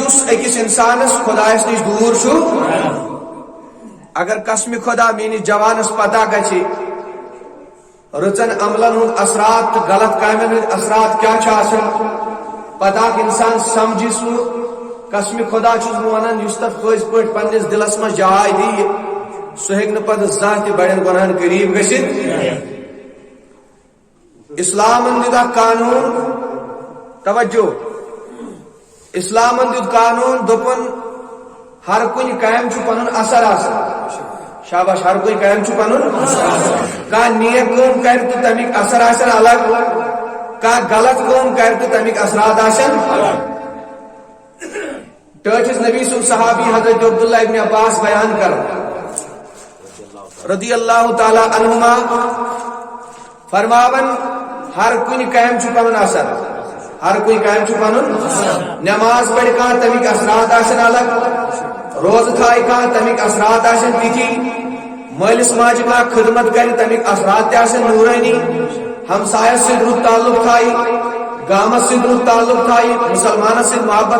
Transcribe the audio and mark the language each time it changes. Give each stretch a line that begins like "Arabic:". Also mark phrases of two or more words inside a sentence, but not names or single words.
Kashmiri: أكيس إنسانس خدایس نش دور شو اگر قسم خدا میانس جوانس پتہ گژھِ رٕژن عملن ہُنٛد اثرات تہٕ غلط کامٮ۪ن ہٕنٛدۍ اثرات کیٛاہ چھِ آسان پتہ انسان سمجھِ سُہ قسم خدا چھُس بہٕ ونان یُس تتھ پٔزۍ پٲٹھۍ پننِس دلس منٛز جاے دِیہِ سُہ ہیٚکہِ نہٕ پتہٕ زانٛہہ تہِ بڑٮ۪ن گۄناہن قریٖب گٔژھِتھ اسلامن دیُت اکھ قانوٗن توجہ اسلامن دیُت قانوٗن دوٚپُن ہر کُنہِ کامہِ چھُ پنُن اثر آسان شاباش ہر کوئی کام چھُ پنُن کانٛہہ نیک کٲم کرِ تہٕ تمیُک اثر آسن الگ کانٛہہ غلط کٲم کرِ تہٕ تمیُک اثرات آسن ٹٲٹھِس نبی سُنٛد صحابی حضرت عبداللہ ابن عباس بیان کران رضی اللہ تعالی عنہما فرماون ہر کُنہِ کامہِ چھُ پنُن اثر ہر کوئی کام چھُ پنُن نماز پرِ کانٛہہ تمیُک اثرات آسن الگ روزٕ تھایہِ کانٛہہ تمیُک اثرات آسن تِتھی مٲلِس ماجہِ کانٛہہ خدمت کرِ تمیُک اثرات تہِ آسن نوٗرٲنی ہمسایس سۭتۍ رُت تعلق تھایہِ گامس سۭتۍ رُت تعلق تھایہِ مُسلمانس سۭتۍ محبت